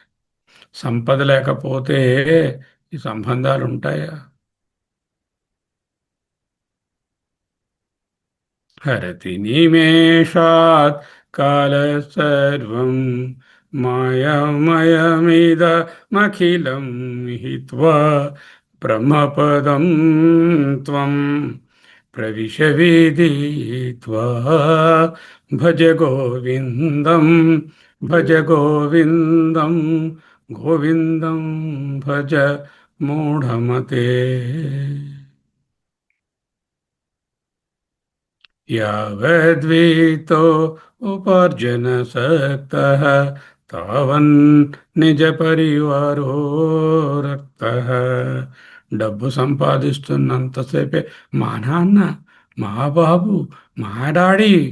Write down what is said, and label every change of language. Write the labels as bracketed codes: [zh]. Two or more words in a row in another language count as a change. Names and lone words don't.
[te] సంపద లేకపోతే ఈ సంబంధాలు ఉంటాయా? [sa] हरति निमेषात् काल सर्वं मायामयमिदमखिलं हित्वा ब्रह्मपदं त्वं प्रविश विदित्वा भज गोविंदं भज गोविंदं गोविंदं भज मूढमते. यावद्वीतो उपार्जन सक्तः तावन् निज परिवारो रक्तः. [te] డబ్బు సంపాదిస్తున్నంతసేపే మా నాన్న, మా బాబు, మా డాడీ.